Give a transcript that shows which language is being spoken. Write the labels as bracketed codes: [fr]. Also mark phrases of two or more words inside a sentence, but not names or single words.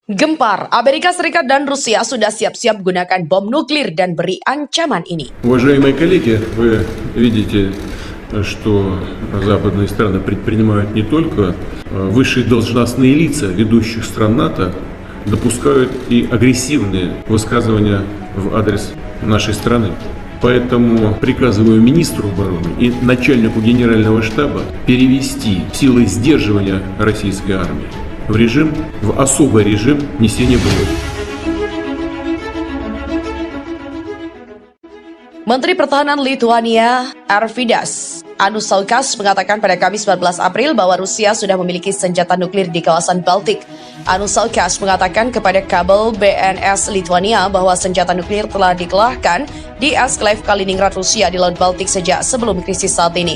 [id] Gempar, Amerika Serikat dan Rusia sudah siap-siap gunakan bom nuklir dan beri ancaman ini. [ru] Уважаемые коллеги, вы видите, что западные страны предпринимают не только высшие должностные лица ведущих стран НАТО, допускают и агрессивные высказывания в адрес нашей страны. Поэтому приказываю министру обороны и начальнику генерального штаба перевести силы сдерживания российской армии в особый режим несения боев. [id] Menteri Pertahanan Lituania Arvydas Anušauskas mengatakan pada Kamis 14 April bahwa Rusia sudah memiliki senjata nuklir di kawasan Baltik. Anušauskas mengatakan kepada kabel BNS Lituania bahwa senjata nuklir telah dikelahkan di Esklave Kaliningrad, Rusia di Laut Baltik sejak sebelum krisis saat ini.